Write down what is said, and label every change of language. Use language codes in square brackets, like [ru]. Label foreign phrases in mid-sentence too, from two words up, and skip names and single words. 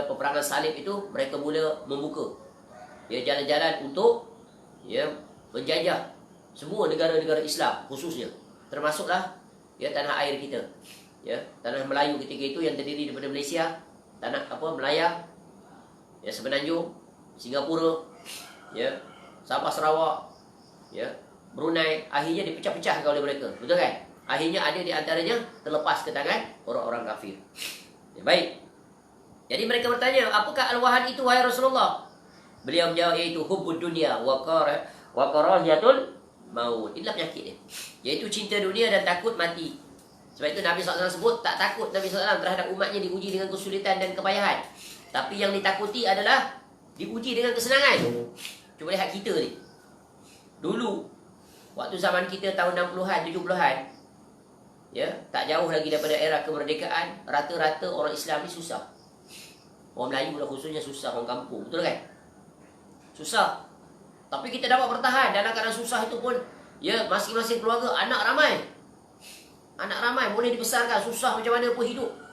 [ms] peperangan salib itu, mereka mula membuka ya jalan-jalan untuk ya menjajah semua negara-negara Islam khususnya, termasuklah ya tanah air kita, ya, tanah Melayu ketika itu yang terdiri daripada Malaysia, tanah Melayu, ya, Semenanjung, Singapura, ya, Sabah Sarawak, ya, Brunei, akhirnya dipecah-pecah oleh mereka, betul kan? Akhirnya ada di antaranya terlepas ke tangan orang-orang kafir. Ya, baik. Jadi mereka bertanya, apakah al-wahan itu wahai Rasulullah? Beliau menjawab, iaitu [ar] حب الدنيا وكراهية الموت. [ms] Inilah penyakit dia, iaitu cinta dunia dan takut mati. Sebab itu Nabi SAW sebut tak takut Nabi SAW terhadap umatnya diuji dengan kesulitan dan kepayahan, tapi yang ditakuti adalah diuji dengan kesenangan. Cuba lihat kita ni. Dulu waktu zaman kita tahun 60-an, 70-an, ya, tak jauh lagi daripada era kemerdekaan, rata-rata orang Islam ni susah. Orang Melayu lah khususnya susah, orang kampung, betul kan? Susah. Tapi kita dapat bertahan dalam keadaan susah itu pun, ya, masing-masing keluarga anak ramai. Anak ramai boleh dibesarkan, susah macam mana pun hidup.